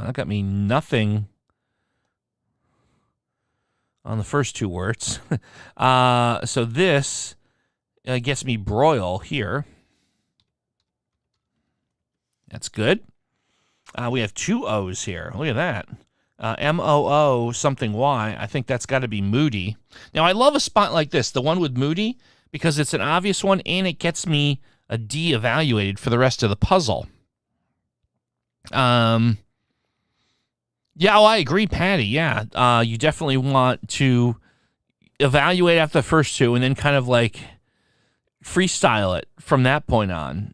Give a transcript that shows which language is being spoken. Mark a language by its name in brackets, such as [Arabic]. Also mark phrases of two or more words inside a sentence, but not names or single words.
[English] That got me nothing on the first two words. So this gets me broil here. That's good. We have two O's here. Look at that. M-O-O something Y. I think that's got to be Moody. Now, I love a spot like this, the one with Moody, because it's an obvious one, and it gets me a D evaluated for the rest of the puzzle. Yeah, I agree, Patty. Yeah, you definitely want to evaluate after the first two and then kind of like freestyle it from that point on.